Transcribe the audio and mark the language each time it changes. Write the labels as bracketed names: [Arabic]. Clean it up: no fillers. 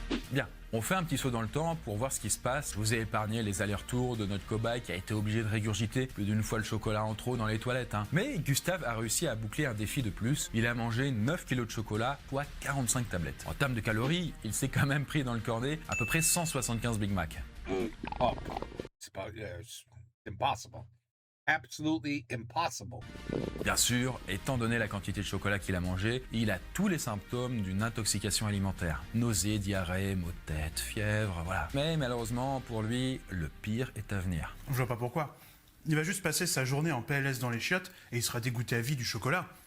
[French] Bien, on fait un petit saut dans le temps pour voir ce qui se passe. Je vous ai épargné les allers-retours de notre cobaye qui a été obligé de régurgiter plus d'une fois le chocolat en trop dans les toilettes. Mais Gustave a réussi à boucler un défi de plus. Il a mangé 9 kilos de chocolat, soit 45 tablettes. En termes de calories, il s'est quand même pris dans le cornet à peu près 175 Big Mac. [English] Oh, it's impossible. Absolutely impossible. [French] Bien sûr, étant donné la quantité de chocolat qu'il a mangé, il a tous les symptômes d'une intoxication alimentaire. Nausées, diarrhée, maux de tête, fièvre, voilà. Mais malheureusement, pour lui, le pire est à venir. Je vois pas pourquoi. Il va juste passer sa journée en PLS dans les chiottes et il sera dégoûté à vie du chocolat.